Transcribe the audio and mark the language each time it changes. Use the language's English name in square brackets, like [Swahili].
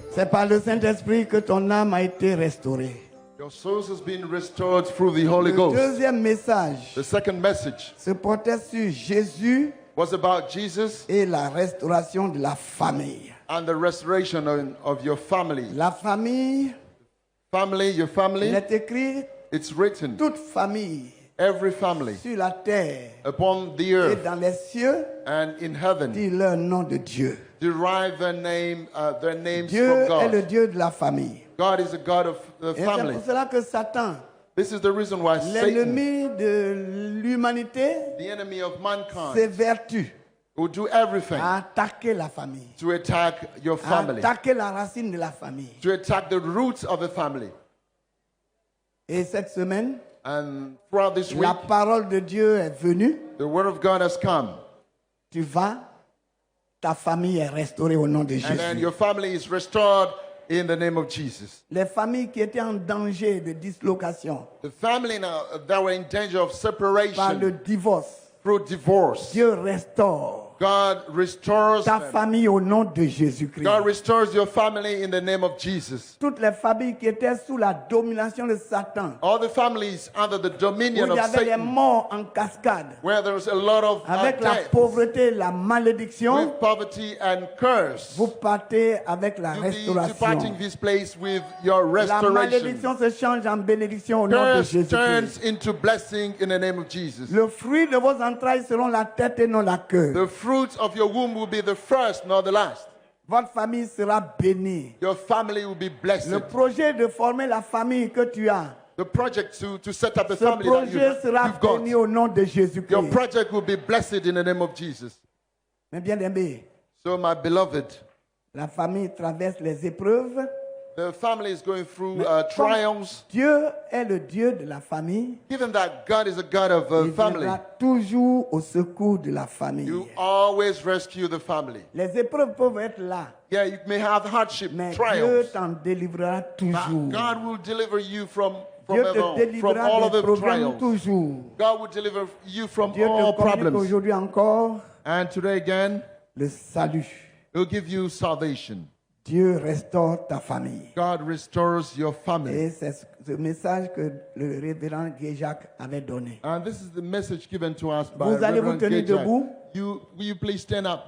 [French] par le Saint-Esprit que ton âme a été restaurée. [English] Your soul has been restored through the Holy [French] Le [English] Ghost. [French] deuxième message [English] The second message [French] se portait sur Jésus [English] was about Jesus [French] et la restauration de la famille. [English] and the restoration of your family. [French] La famille, [English] Your family, [French] est écrit [English] it's written, [French] toute famille [English] every family [French] sur la terre [English] upon the [French] et [English] earth [French] dans les cieux [English] and in heaven [French] dit leur nom de Dieu. [English] derive their names [French] Dieu [English] from [French] est le [English] God. [French] Dieu de la famille. [English] God is a God of the [French] Et c'est [English] family. [French] pour cela que Satan, [English] This is the reason why Satan, [French] l'ennemi de l'humanité, [English] the enemy of mankind, [French] s'évertue [English] will do everything [French] à attaquer la famille, [English] to attack your [French] à [English] family, [French] attaquer la racine de la famille. [English] to attack the roots of the family. [French] Et cette semaine, [English] And throughout this week, [French] la parole de Dieu est venue. [English] the word of God has come. [French] Tu vas, ta famille est restaurée au nom de [English] And then [French] Jésus. [English] your family is restored in the name of Jesus. [French] Les familles qui étaient en danger de dislocation [English] The family now that were in danger of [French] par le [English] separation [French] divorce, [English] through divorce, [French] Dieu restaure [English] God restores [French] ta [English] them. [French] famille au nom de Jésus-Christ. [English] God restores your family in the name of Jesus. [French] Toutes les familles qui étaient sous la domination de Satan, [English] All the families under the [French] où [English] dominion [French] il y [English] of [French] avait des [English] Satan, [French] morts en cascade, [English] where there was a lot of [French] avec la [English] death, [French] pauvreté, la malédiction, [English] with poverty and curse, [French] vous partez avec la [English] you'll be [French] restauration. [English] departing this place with your [French] La [English] restoration. [French] malédiction se change en bénédiction au nom de [English] Curse [French] Jésus-Christ. [English] turns into blessing in the name of Jesus. [French] Le fruit de vos entrailles seront la tête et non la queue. [English] The fruits of your womb will be the first, not the last. [French] Votre famille sera bénie. [English] Your family will be blessed. [French] Le projet de former la famille que tu as, [English] The project to set up a [French] ce [English] family that [French] projet sera [English] you've got, [French] béni au nom de [English] your [French] Jésus-Christ. [English] project will be blessed in the name of Jesus. [French] Mais bien aimé, [English] So, my beloved, [French] la famille traverse les épreuves. [English] the family is going through [French] Comme [English] trials. [French] Dieu est le Dieu de la famille. [English] Given that God is a God of [French] Il [English] family, [French] viendra toujours au secours de la famille. [English] you always rescue the family. [French] Les épreuves peuvent être là, [English] Yeah, you may have hardship, [French] mais Dieu [English] trials. [French] t'en délivrera [English] But [French] toujours. [English] God will deliver you from [French] Dieu te [English] all [French] délivrera [English] of [French] des [English] the [French] problèmes [English] trials. [French] toujours. [English] God will deliver you from [French] Dieu [English] all [French] te communique [English] problems. [French] aujourd'hui encore [English] And today again, [French] le salut. [English] He'll give you salvation. [French] Dieu restaure ta famille. [English] God restores your family. [French] Et c'est ce message que le révérend Guéjac avait donné. [English] And this is the message given to us by [French] Vous allez vous [English] Reverend [French] tenir [English] Gejak. [French] debout. [English] Will you please stand up?